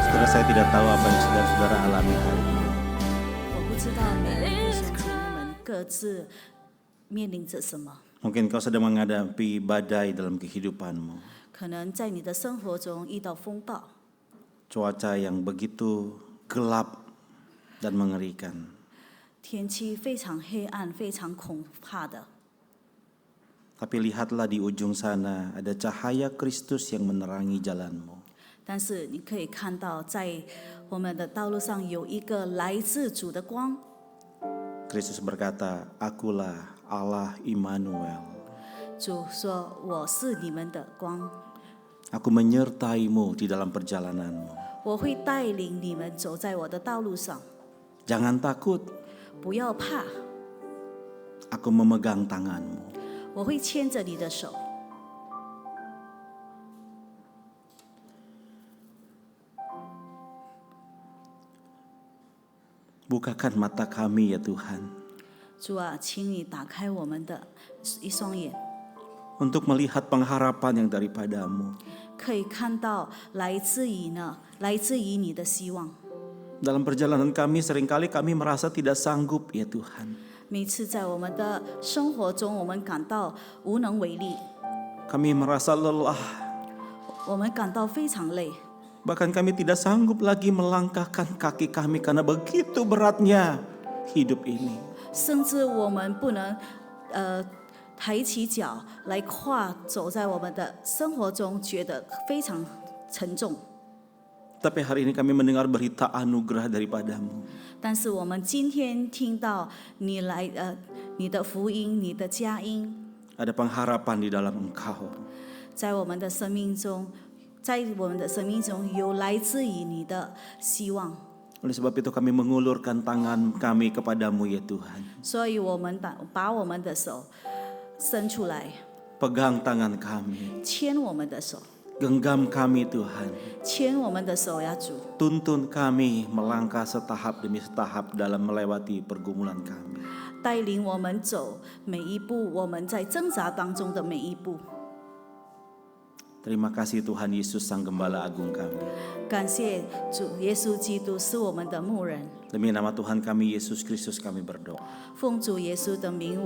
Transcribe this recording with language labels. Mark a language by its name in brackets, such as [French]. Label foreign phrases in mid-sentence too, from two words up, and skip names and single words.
[Indonesian] saya tidak tahu apa yang saudara-saudara alami hari ini. [Chinese] 我不知道每个弟兄姐妹们各自面临着什么， [Indonesian] Mungkin kau sedang menghadapi badai dalam kehidupanmu. [Chinese] 可能在你的生活中遇到风暴， [Indonesian] Cuaca yang begitu gelap dan mengerikan. [Chinese] 天气非常黑暗、非常恐怕的。 [Indonesian] Tapi lihatlah di ujung sana ada cahaya Kristus yang menerangi jalanmu. [Chinese] 但是你可以看到，在我们的道路上有一个来自主的光。 [Indonesian] Kristus berkata, "Akulah Allah Immanuel. [Chinese] 主说：“我是你们的光， [Indonesian] Aku menyertaimu di dalam perjalananmu. [Chinese] 我会带领你们走在我的道路上， [Indonesian] Jangan takut, [Chinese] 不要怕， [Indonesian] aku memegang tanganmu." [Chinese] 我会牵着你的手。” [Indonesian] Bukakan mata kami ya Tuhan, [Chinese] 主啊，请你打开我们的一双眼， [Indonesian] untuk melihat pengharapan yang daripadamu. [Chinese] 可以看到来自于你的希望。 [Indonesian] Dalam perjalanan kami seringkali kami merasa tidak sanggup ya Tuhan. [Chinese] 每次在我们的生活中，我们感到无能为力， [Indonesian] Kami merasa lelah, [Chinese] 我们感到非常累， [Indonesian] bahkan kami tidak sanggup lagi melangkahkan kaki kami karena begitu beratnya hidup ini. [Chinese] 甚至我们不能抬起脚来走在我们的生活中，觉得非常沉重。 [Indonesian] Tapi hari ini kami mendengar berita anugerah daripadamu. [Chinese] 但是我们今天听到你的福音，你的佳音， [Indonesian] Ada pengharapan di dalam Engkau. [Chinese] 在我们的生命中有来自于你的希望。 [Indonesian] Oleh sebab itu kami mengulurkan tangan kami kepadamu ya Tuhan. [Chinese] 所以我们把我们的手伸出来， [Indonesian] Pegang tangan kami, [Chinese] 牵我们的手， [Indonesian] genggam kami Tuhan. [Chinese] 牵我们的手呀，主， [Indonesian] Tuntun kami melangkah setahap demi setahap dalam melewati pergumulan kami. [Chinese] 带领我们走每一步，我们在挣扎当中的每一步。 [Indonesian] Terima kasih Tuhan Yesus Sang Gembala Agung kami. [Chinese] 感谢主耶稣基督是我们的牧人， [Indonesian] Demi nama Tuhan kami Yesus Kristus kami berdoa.